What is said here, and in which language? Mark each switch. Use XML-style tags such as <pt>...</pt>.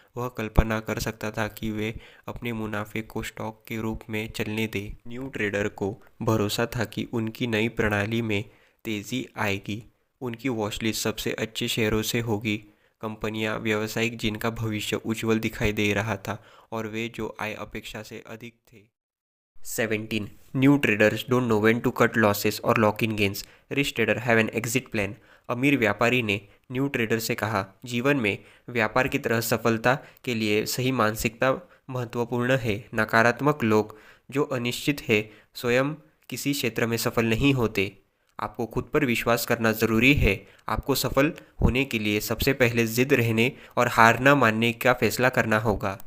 <hi>वह कल्पना कर सकता था कि वे अपने मुनाफे को स्टॉक के रूप में चलने दें। न्यू ट्रेडर को भरोसा था कि उनकी नई प्रणाली में तेज़ी आएगी। उनकी वॉचलिस्ट सबसे अच्छे शेयरों से होगी, कंपनियां, व्यवसायिक जिनका भविष्य उज्जवल दिखाई दे रहा था और वे जो आय अपेक्षा से अधिक थे। 17.</hi> <en>New traders don't know when to cut losses or lock in gains. Rich trader have an exit plan.</en> <hi>अमीर व्यापारी ने न्यू ट्रेडर से कहा, जीवन में व्यापार की तरह सफलता के लिए सही मानसिकता महत्वपूर्ण है। नकारात्मक लोग जो अनिश्चित है स्वयं किसी क्षेत्र में सफल नहीं होते। आपको खुद पर विश्वास करना ज़रूरी है। आपको सफल होने के लिए सबसे पहले जिद रहने और हार न मानने का फैसला करना होगा।</hi>